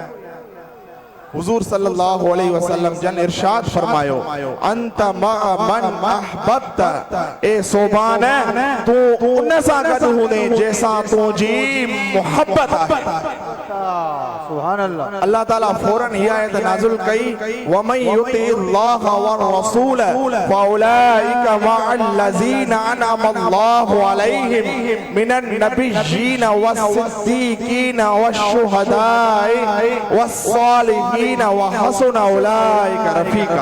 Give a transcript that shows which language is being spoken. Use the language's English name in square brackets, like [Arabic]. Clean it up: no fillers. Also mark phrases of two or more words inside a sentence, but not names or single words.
[Sindhi] हुज़ूर [Arabic] صلى الله عليه وسلم [Sindhi] जन इरशाद फरमायो [Arabic] أنت مع من أحببت, [Sindhi] ए सोबान तू उन सां गॾु हूंदे जंहिंसां तुंहिंजी मोहब्बत आहे। [Arabic] سبحان الله. [Sindhi] अल्लाह ताला फौरन ही आयत नाज़िल कई [Arabic] ومن يطع الله والرسول فأولئك مع الذين أنعم الله عليهم من النبيين والصديقين والشهداء والصالحين وحسن أولئك رفيقا.